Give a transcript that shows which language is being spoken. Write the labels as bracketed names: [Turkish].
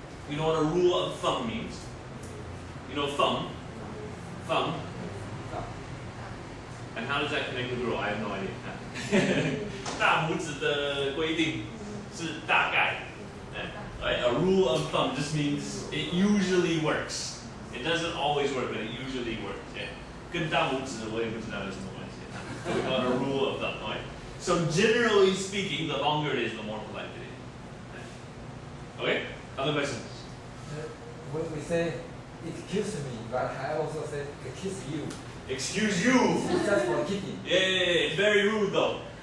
[English] You know what a rule of thumb means? You know thumb? Thumb. And how does that connect with rule? I have no idea. [Chinese] 大拇指的规定是大概. [English] Right? A rule of thumb just means it usually works. It doesn't always work, but it usually works. Yeah. [Chinese] 跟大拇指我也不知道有什么关系. [English] We call it a rule of thumb. Right? So generally speaking, the longer it is, the more polite it is. Okay? Other questions? When we say excuse me, but I also say excuse you. Excuse you. It's just for kidding. Yeah, very rude though.